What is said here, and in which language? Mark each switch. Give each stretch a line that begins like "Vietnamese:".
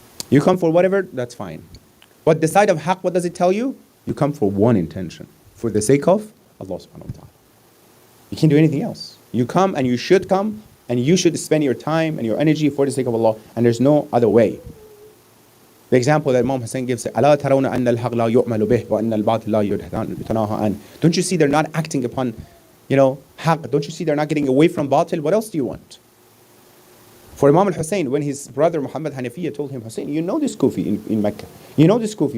English: You come for whatever, that's fine. But the side of haqq, what does it tell you? You come for one intention, for the sake of Allah subhanahu wa ta'ala. You can't do anything else. You come and you should spend your time and your energy for the sake of Allah, and there's no other way. The example that Imam Hussein gives,
Arabic: أَلَا تَرَوْنَ أَنَّ الْحَقْ لَا يُؤْمَلُ بِهِ وَأَنَّ الْبَاطِلَ لَا يُتَنَاهَى عَنْهُ.
English: Don't you see they're not acting upon, haqq? Don't you see they're not getting away from batil? What else do you want? For Imam al-Hussein, when his brother Muhammad Hanafiya told him, Hussein, you know this Kufi in Mecca. You know this Kufi.